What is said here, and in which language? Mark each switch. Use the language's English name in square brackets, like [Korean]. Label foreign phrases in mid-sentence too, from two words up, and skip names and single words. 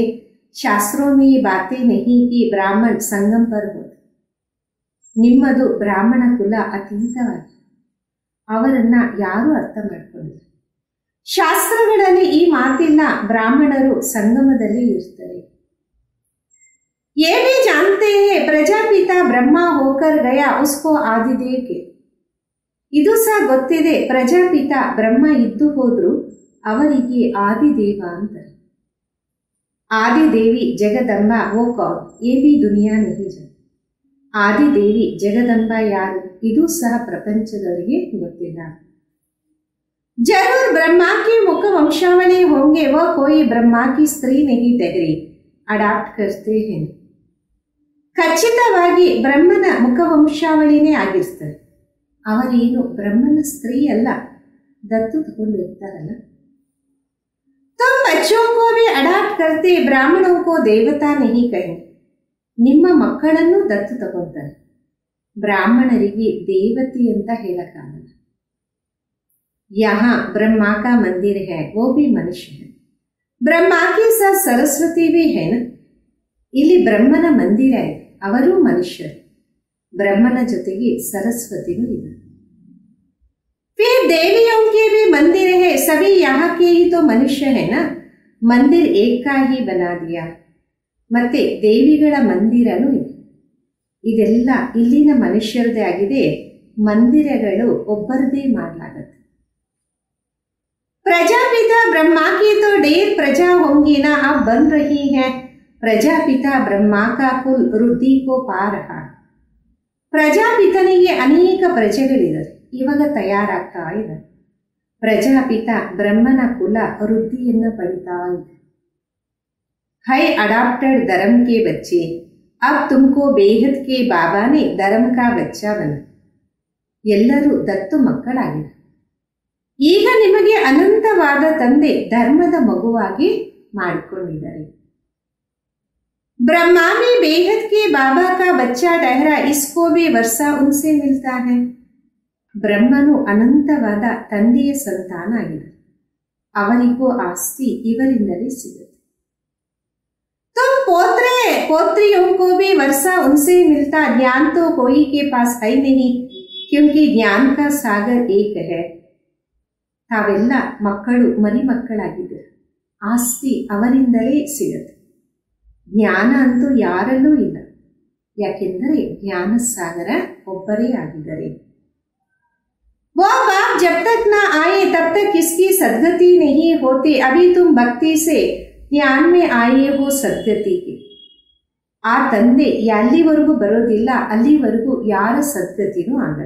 [Hindi] शास्त्रों में ये बातें नहीं कि ब्राह्मण संगम पर होते. [Kannada] ನಿಮ್ಮದು ಬ್ರಾಹ್ಮಣ ಕುಲ ಅತೀತವಾಗಿ, ಅವರನ್ನ ಯಾರೂ ಅರ್ಥ ಮಾಡ್ಕೊಂಡಿಲ್ಲ. ಶಾಸ್ತ್ರಗಳಲ್ಲಿ ಈ ಮಾತಿಲ್ಲ, ಬ್ರಾಹ್ಮಣರು ಸಂಗಮದಲ್ಲಿ ಇರ್ತಾರೆ. [Hindi] ये भी जानते हैं प्रजापिता ब्रह्मा होकर गया उसको आदिदेव के. [Kannada] ಇದು ಸಹ ಗೊತ್ತಿದೆ, ಪ್ರಜಾಪಿತ ಬ್ರಹ್ಮ ಇದ್ದು ಹೋದ್ರು ಅವರಿಗೆ ಆದಿದೇವ ಅಂತಾರೆ. [Hindi] आदिदेवी जगदंबा वो कौन, ये भी दुनिया नहीं जानती. [Kannada] ಆದಿದೇವಿ ಜಗದಂಬ ಯಾರು ಇದು ಸಹ ಪ್ರಪಂಚದವರಿಗೆ ಗೊತ್ತಿಲ್ಲ. [Hindi] जरूर ब्रह्मा की मुख वंशावली होंगे, वह कोई ब्रह्मा की स्त्री नहीं ठहरी, अडाप्ट करते हैं. [Kannada] ಖಚಿತವಾಗಿ ಬ್ರಹ್ಮನ ಮುಖವಂಶಾವಳಿನೇ ಆಗಿರ್ತಾರೆ. ಅವರೇನು ಬ್ರಹ್ಮನ ಸ್ತ್ರೀ ಅಲ್ಲ, ದತ್ತು ತಗೊಂಡಿರ್ತಾರಲ್ಲ. [Hindi] तुम बच्चों को भी अडाप्ट करते, ब्राह्मणों को देवता नहीं कहें. [Kannada] ನಿಮ್ಮ ಮಕ್ಕಳನ್ನು ದತ್ತು ತಗೊಂತಾರೆ, ಬ್ರಾಹ್ಮಣರಿಗೆ ದೇವತೆ ಅಂತ ಹೇಳಕ್ಕಾಗಲ್ಲ. [Hindi] यहाँ ब्रह्मा का मंदिर है, वो भी मनुष्य है. ब्रह्मा के साथ सरस्वती भी है ना. [Kannada] ಇಲ್ಲಿ ಬ್ರಹ್ಮನ ಮಂದಿರ ಇದೆ, ಅವರು ಮನುಷ್ಯರು. ಬ್ರಹ್ಮನ ಜೊತೆಗೆ ಸರಸ್ವತಿನೂ ಇದೆ. [Hindi] फिर देवियों के भी मंदिर है, सभी यहाँ के ही तो मनुष्य है ना. मंदिर एक का ही बना दिया. [Kannada] ಮತ್ತೆ ದೇವಿಗಳ ಮಂದಿರನೂ ಇದೆ. ಇದೆಲ್ಲ ಇಲ್ಲಿನ ಮನುಷ್ಯರದೇ ಆಗಿದೆ, ಮಂದಿರಗಳು ಒಬ್ಬರದೇ ಮಾಡಲಾಗತ್ತೆ. [Hindi] प्रजापिता ब्रह्मा की तो ढेर प्रजा होंगी ना, अब बन रही है. प्रजापिता ब्रह्मा का कुल वृद्धि को पा रहा. [Kannada] ಪ್ರಜಾಪಿತನಿಗೆ ಅನೇಕ ಪ್ರಜೆಗಳಿದ್ದಾರೆ, ಇವಾಗ ತಯಾರಾಗ್ತಾ ಇದ್ದಾರೆ. ಪ್ರಜಾಪಿತ ಬ್ರಹ್ಮನ ಕುಲ ವೃದ್ಧಿಯನ್ನು ಪಡಿತಾ ಇದೆ. [Hindi] है अडॉप्टेड धर्म के बच्चे, अब तुमको बेहद के बाबा ने धर्म का बच्चा बना. [Kannada] ಎಲ್ಲರೂ ದತ್ತು ಮಕ್ಕಳಾಗಿದ್ದಾರೆ. ಈಗ ನಿಮಗೆ ಅನಂತವಾದ ತಂದೆ ಧರ್ಮದ ಮಗುವಾಗಿ ಮಾಡಿಕೊಂಡಿದ್ದಾರೆ. [Hindi] ब्रह्मा में बेहद के बाबा का बच्चा ठहरा, इसको भी वर्षा उनसे मिलता है. [Kannada] ಬ್ರಹ್ಮನು ಅನಂತವಾದ ತಂದೆಯ ಸಂತಾನ ಆಗಿದೆ, ಅವರಿಗೂ ಆಸ್ತಿ ಇವರಿಂದಲೇ ಸಿಗುತ್ತೆ. [Hindi] तुम पोत्रे पोत्रियों को भी वर्षा उनसे मिलता, ज्ञान तो कोई के पास है नहीं, क्योंकि ज्ञान का सागर एक है. [Kannada] ತಾವೆಲ್ಲ ಮಕ್ಕಳು ಮರಿ ಮಕ್ಕಳಾಗಿದ್ದರು, ಆಸ್ತಿ ಅವರಿಂದಲೇ ಸಿಗುತ್ತೆ. ಜ್ಞಾನ ಅಂತೂ ಯಾರಲ್ಲೂ ಇಲ್ಲ, ಯಾಕೆಂದರೆ ಜ್ಞಾನ ಸಾಗರ ಒಬ್ಬರೇ ಆಗಿದ್ದಾರೆ. [Hindi] वो बाप जब तक ना आए तब तक किसकी सद्गति नहीं होती. अभी तुम भक्ति से ज्ञान में आए हो सद्गति के. [Kannada] ಆ ತಂದೆ ಎಲ್ಲಿವರೆಗೂ ಬರೋದಿಲ್ಲ ಅಲ್ಲಿವರೆಗೂ ಯಾರ ಸದ್ಗತಿನೂ ಆಗಲ್ಲ.